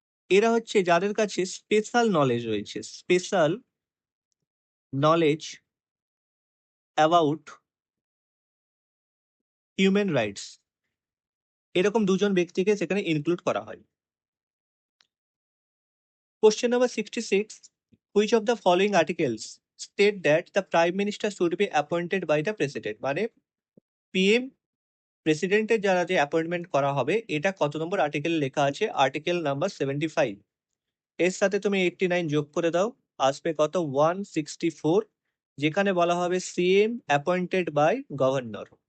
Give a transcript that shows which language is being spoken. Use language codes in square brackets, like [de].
[bn] এরা হচ্ছে যাদের কাছে স্পেশাল নলেজ রয়েছে, special knowledge about human rights. এরকম 2 জন ব্যক্তিকে সেখানে ইনক্লুড করা হয়। [en] Question number 66. Which of the following articles state that the Prime Minister should be appointed by the President? [bn] মানে PM প্রেসিডেন্টের যারা যে অ্যাপয়েন্টমেন্ট করা হবে, এটা কত নম্বর আর্টিকেল লেখা আছে? Article number 75। এর সাথে তুমি 89 যোগ করে দাও, আসবে কত? 164, যেখানে বলা হবে [en] CM appointed by governor.